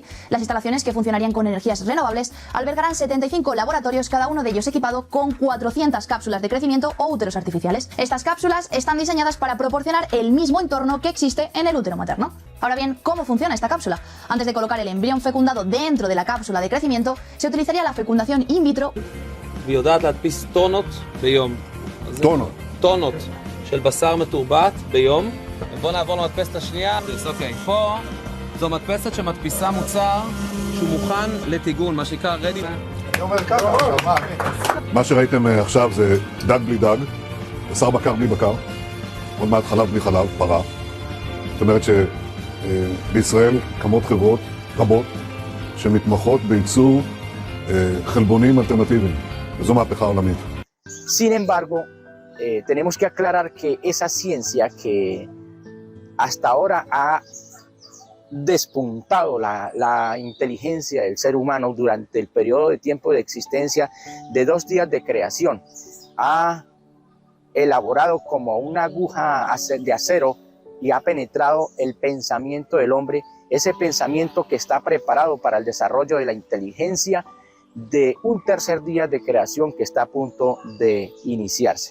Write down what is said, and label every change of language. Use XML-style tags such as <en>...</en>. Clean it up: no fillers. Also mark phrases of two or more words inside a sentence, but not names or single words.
<es>Las instalaciones, que funcionarían con energías renovables, albergarán 75 laboratorios, cada uno de ellos equipado con 400 cápsulas de crecimiento o úteros artificiales. Estas cápsulas están diseñadas para proporcionar el mismo entorno que existe en el útero materno. Ahora bien, ¿cómo funciona esta cápsula? Antes de colocar el embrión fecundado dentro de la cápsula de crecimiento, se utilizaría la fecundación in vitro.</es> <he>טונות של בשר מתורבת ביום. בואו נעבור למדפסת השנייה. אוקיי, פה זו מדפסת שמדפיסה מוצר שהוא מוכן לטיגון, מה שנקרא ready. מה שראיתם עכשיו זה דג בלי דג, בשר בקר בלי בקר, עוד מעט חלב בלי חלב, פרה. זאת אומרת שבישראל קמות חברות רבות שמתמחות בייצור חלבונים אלטרנטיביים, וזו מהפכה עולמית.</he> <es>Sin embargo, tenemos que aclarar que esa ciencia que hasta ahora ha despuntado la inteligencia del ser humano durante el periodo de tiempo de existencia de 2 días de creación, ha elaborado como una aguja de acero y ha penetrado el pensamiento del hombre, ese pensamiento que está preparado para el desarrollo de la inteligencia de un 3er día de creación que está a punto de iniciarse.</es>